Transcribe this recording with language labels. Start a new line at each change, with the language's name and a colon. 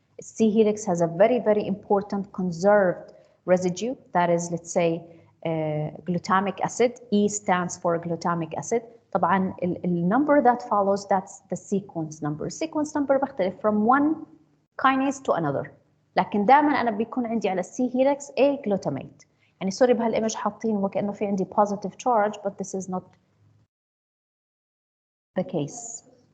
English: C helix has a very, very important conserved residue that is, let's say, glutamic acid. E stands for glutamic acid.
Arabic: طبعا
English: the number that follows, that's the sequence number. Sequence number بختلف from one kinase to another.
Arabic: لكن دائما أنا بيكون عندي على C helix A glutamate. يعني سوري بهالإيمج حاطين وكأنه في عندي
English: positive charge, but this is not the case.